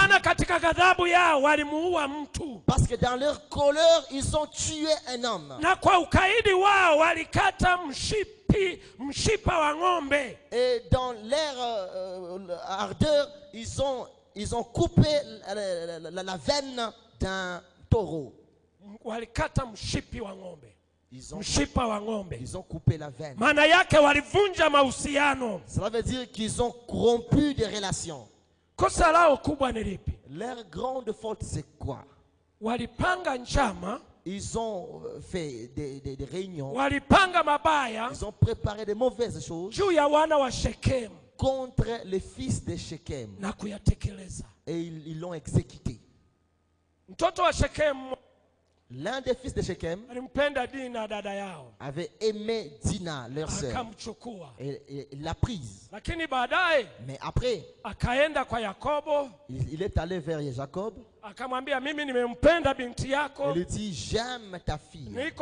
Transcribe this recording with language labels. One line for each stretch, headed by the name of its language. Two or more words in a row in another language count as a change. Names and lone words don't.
French: Parce que dans leur colère, ils ont tué un homme. Et dans leur ardeur, ils ont coupé la veine d'un taureau.
Swahili: walikata mshipi wa ng'ombe.
French: Ils ont coupé la veine.
Swahili: Maana yake walivunja mahusiano.
French: Cela veut dire qu'ils ont corrompu des relations.
Swahili: Kosa lao kubwa ni lipi?
French: Leur grande faute c'est quoi?
Swahili: Walipanga njama.
French: Ils ont fait des réunions.
Swahili: Walipanga mabaya.
French: Ils ont préparé des mauvaises choses
Swahili: juu ya wana wa Shechem,
French: contre les fils de Shechem.
Swahili: Na kuyatekeleza.
French: Et ils l'ont exécuté.
Swahili: Mtoto wa Shechem,
French: l'un des fils de Shechem, avait aimé Dina, leur sœur, et il l'a prise. Mais après, il est allé vers Jacob. Il lui dit, j'aime ta fille.